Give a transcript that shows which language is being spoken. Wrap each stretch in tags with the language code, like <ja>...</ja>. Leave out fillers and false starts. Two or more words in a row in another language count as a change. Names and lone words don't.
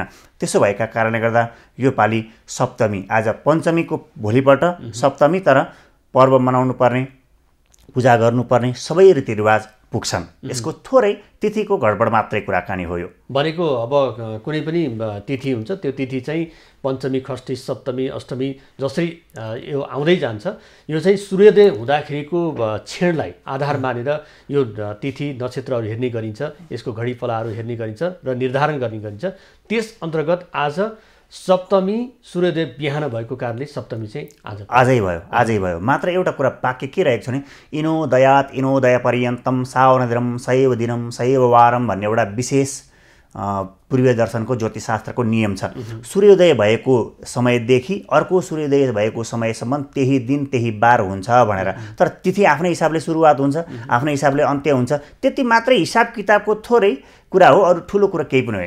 <ne>त्यसो भएका कारणले गर्दा यो पालि सप्तमी, आज पञ्चमीको भोलिपल्ट सप्तमी, तर पर्व मनाउनु पर्ने, पूजा गर्नुपर्ने सबै रीतिरिवाज पुग्छन्। यसको थोरै तिथिको गडबड मात्रै कुराकानी हो। यो भनेको अब कुनै पनि तिथि हुन्छ, त्यो तिथि चाहिँ पञ्चमी, खष्ठी, सप्तमी, अष्टमी जसरी यो आउँदै जान्छ, यो चाहिँ सूर्योदय हुँदाखेरिको क्षणलाई आधार मानेर यो तिथि नक्षत्रहरू हेर्ने गरिन्छ, यसको घडीफलाहरू हेर्ने गरिन्छ र निर्धारण गर्ने गरिन्छ। त्यस अन्तर्गत आज सप्तमी सूर्योदय बिहान भएको कारणले सप्तमी चाहिँ आजै भयो। मात्र एउटा कुरा वाक्य के रहेको छ भने</ne> <sa>इनो दयात इनो दया पर्यन्तम सावनदिनम सैव दिनम सैव वारम</sa> <ne>भन्ने एउटा विशेष पूर्वीय दर्शनको ज्योतिषशास्त्रको नियम छ। सूर्योदय भएको समयदेखि अर्को सूर्योदय भएको समयसम्म त्यही दिन त्यही बार हुन्छ भनेर। तर तिथि आफ्नै हिसाबले सुरुवात हुन्छ, आफ्नै हिसाबले अन्त्य हुन्छ। त्यति मात्रै हिसाब किताबको थोरै कुरा हो, अरू ठुलो कुरा केही पनि होइन।</ne>